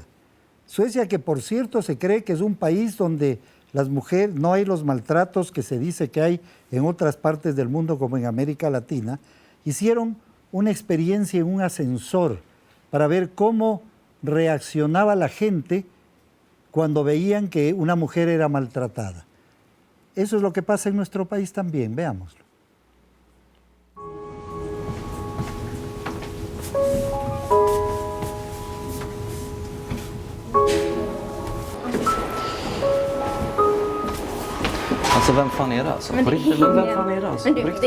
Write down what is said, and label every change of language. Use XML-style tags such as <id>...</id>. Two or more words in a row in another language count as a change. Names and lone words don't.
<es>Suecia, que por cierto se cree que es un país donde las mujeres, no hay los maltratos que se dice que hay en otras partes del mundo como en América Latina, hicieron una experiencia en un ascensor para ver cómo reaccionaba la gente cuando veían que una mujer era maltratada. Eso es lo que pasa en nuestro país también, veámoslo.</es> <sv>Alltså vem fan är det alltså? På riktigt, vem fan är det alltså? På riktigt?</sv>